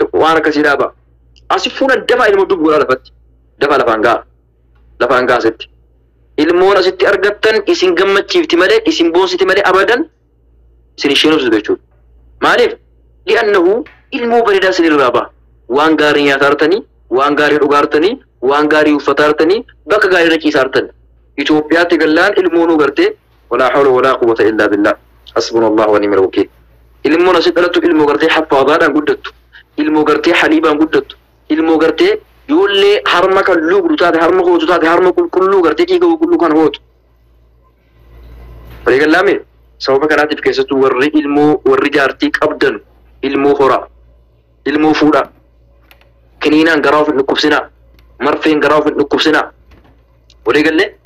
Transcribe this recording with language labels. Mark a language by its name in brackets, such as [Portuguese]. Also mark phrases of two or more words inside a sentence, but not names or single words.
[Oromo] waan akkasii dhaaba asi fuudhan dafa ilmoo dubbuudhaa lafatti dafa lafaan gaasitti ilmoon asitti argattan isin gammachiifti malee isin boonsiti malee abadan isin isheen obsitu jechuudha maaliif li'annahu ilmoo bareedaa isin irraa ba'a waan gaarii nyaataa artanii waan gaarii dhugaa artanii waan gaarii uffataa artanii bakka gaarii irra ciisaa artan Itoophiyaatti gallaan ilmoon gartee [Arabic] ولا حول ولا قوة إلا بالله حسبنا الله ونعم الوكيل [Oromo] ilmoon asitti dhalattu ilmoo gartee haffaadaadhaan guddattu ilmoo gartee haliibaan guddattu ilmoo gartee yoollee harma kan lugdu taate harma hootu taate harma qulqulluu gartee dhiiga qulqulluu kan hootu waliigalaame sababa kanaatiif keessattuu warri jaartii qabdan ilmoo horaa ilmoo fuudhaa kiniinaan garaa of hin dhukkubsinaa marfeen garaa of hin dhukkubsinaa waliigalle